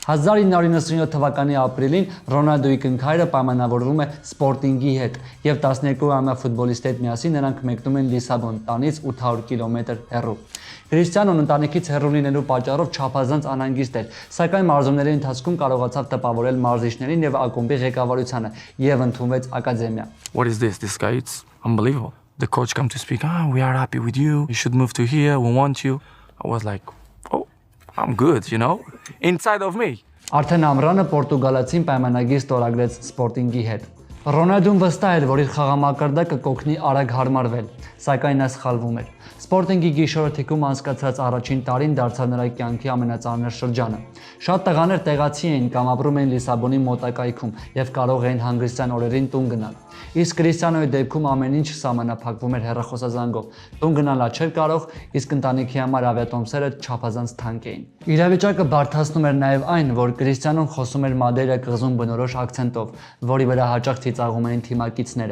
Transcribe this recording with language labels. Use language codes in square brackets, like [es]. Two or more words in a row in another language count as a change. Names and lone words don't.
[hy] 1997 թվականի ապրիլին Ռոնալդուի կնքահայրը պայմանավորվում է Սպորտինգի հետ եւ 12-ամյա ֆուտբոլիստի հետ միասին նրանք մեկնում են Լիսաբոն, տանից 800 կիլոմետր հեռու։ Կրիստիանոն ընտանիքից հեռու լինելու պատճառով չափազանց անհանգիստ էր, սակայն մարզումների ընթացքում կարողացավ տպավորել մարզիչներին եւ ակումբի ղեկավարությանը եւ ընդունվեց ակադեմիա։ [en] What is this? This guy, it's unbelievable. The coach come to speak, we are happy with you. You should move to here. We want you. I was like, oh, I'm good, you know, inside of me. [hy] Արդեն ամռանը Պորտուգալացին պայմանագիր ստորագրեց Սպորտինգի հետ։ Ռոնալդուն վստահ էր, որ իր խաղամակարդակը կօգնի արագ հարմարվել, սակայն նա սխալվում էր։ Սպորտինգի գիշերը թիկում անցկացրած առաջին տարին դարձավ նրա կյանքի ամենածանր շրջանը։ Շատ տղաներ տեղացի էին կամ ապրում էին Լիսաբոնի մոտակայքում եւ կարող էին հանգստյան օրերին տուն գնալ։ Իսկ Կրիստիանոյի դեպքում ամեն ինչ սահմանափակվում էր հեռախոսազանգով։ Տուն գնալը չէր կարող, իսկ ընտանիքի համար ավիատոմսերը չափազանց թանկ էին։ Իրավիճակը բարդացնում էր նաեւ այն, որ Կրիստիանոն խոսում էր Մադեյրա կղզում բնորոշ ակցենտով, որի վրա հաճախ ծիծաղում էին թիմակիցները։